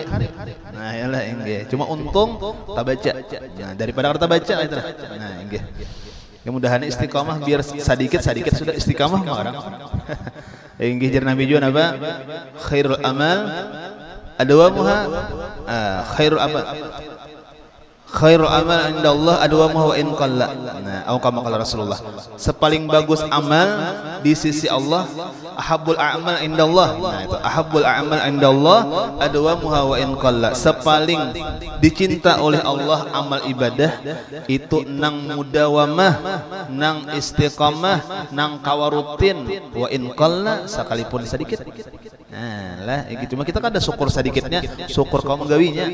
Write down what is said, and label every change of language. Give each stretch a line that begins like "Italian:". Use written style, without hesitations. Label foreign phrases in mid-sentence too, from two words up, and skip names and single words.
Banjar: Nah, yalah ini cuma untung tak baca. Nah, daripada kita baca itu. Nah, ini. Mudahan istiqamah biar sedikit sudah istiqamah orang. Ini jar Nabi juga apa?
Arabic: خير العمل أدومها خير العمل. خير العمل عند الله أدومه وإن قل.
Banjar: Nah, atau
Arabic: كما قال رسول الله.
Banjar: Sepaling bagus amal di sisi Allah
Arabic: أحب الأعمال عند الله.
Banjar: Nah, itu
Arabic: أحب الأعمال عند الله أدومها وإن قل.
Banjar: Sepaling dicinta oleh Allah amal ibadah itu nang mudawamah, nang istiqamah, nang kawarutin
Arabic: وإن قل
Banjar: sekalipun sedikit. Nah, lah cuma kita kan ada syukur sedikitnya, syukur kaum menggawinya.